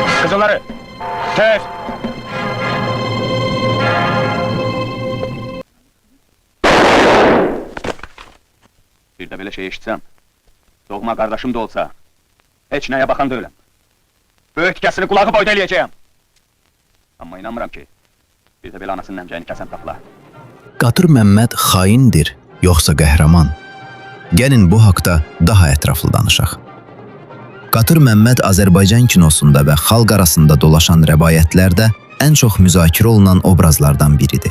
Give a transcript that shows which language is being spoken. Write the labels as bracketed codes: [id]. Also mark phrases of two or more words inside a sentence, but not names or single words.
[az] Tez onları! Tez! [tr] Bir de böyle şey eşitsem, doğma kardeşim de olsa, hiç neye bakan değilim. [az] Böyütkəsini kulağı boyda eləyəcəyəm. Amma inanmıram ki, bir de belə anasının əmcəyini kəsən tapla. Qatır Məmməd xaindir, yoxsa qəhrəman? Gəlin bu haqda daha ətraflı danışaq. Qatır Məmməd Azərbaycan kinosunda və xalq arasında dolaşan rəvayətlərdə ən çox müzakirə olunan obrazlardan biridir.